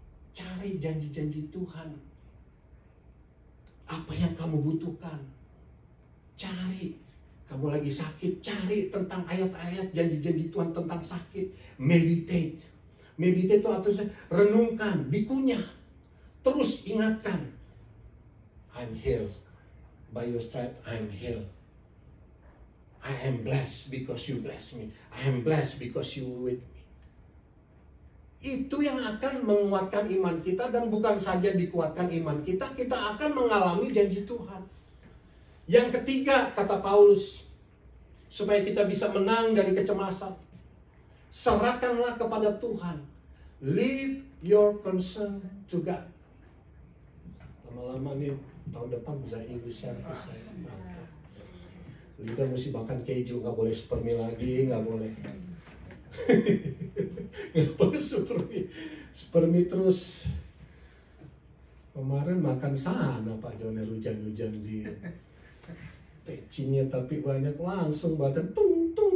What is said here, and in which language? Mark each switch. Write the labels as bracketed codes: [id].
[id] Cari janji-janji Tuhan. Apa yang kamu butuhkan? Cari. Kamu lagi sakit, cari tentang ayat-ayat janji-janji Tuhan tentang sakit. Meditate. Meditate itu artinya renungkan, dikunyah. Terus ingatkan. [en] I'm healed. By your stripe, I'm healed. I am blessed because you bless me. I am blessed because you were with me. [id] Itu yang akan menguatkan iman kita, dan bukan saja dikuatkan iman kita, kita akan mengalami janji Tuhan. Yang ketiga, kata Paulus, supaya kita bisa menang dari kecemasan, serahkanlah kepada Tuhan. [en] Leave your concern to God. [id] Lama-lama nih, tahun depan bisa English service saya. Lidah mesti makan keju, nggak boleh supermi lagi, nggak boleh. Nggak boleh supermi terus. Kemarin makan sana Pak Joner, hujan-hujan di pecinya, tapi banyak langsung badan tung.